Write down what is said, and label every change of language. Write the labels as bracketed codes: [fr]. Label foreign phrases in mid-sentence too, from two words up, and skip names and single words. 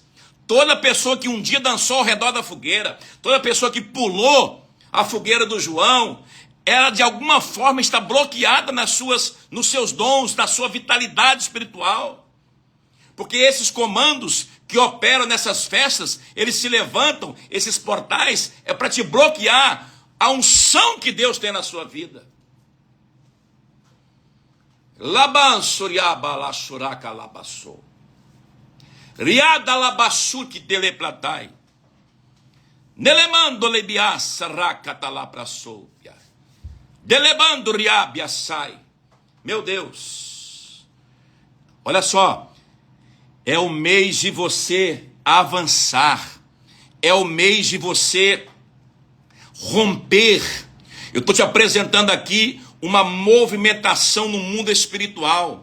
[pt] Toda pessoa que um dia dançou ao redor da fogueira, toda pessoa que pulou a fogueira do João, ela de alguma forma está bloqueada nos seus dons, na sua vitalidade espiritual. Porque esses comandos que operam nessas festas, eles se levantam, esses portais, é para te bloquear a unção que Deus tem na sua vida. Labansuriaba lashuraka labassou. Riada labassuki teleplatai. Nelemando lebiassa rakatalaprassou. Delebando riabia sai. Meu Deus. Olha só. É o mês de você avançar. É o mês de você romper. Eu estou te apresentando aqui uma movimentação no mundo espiritual.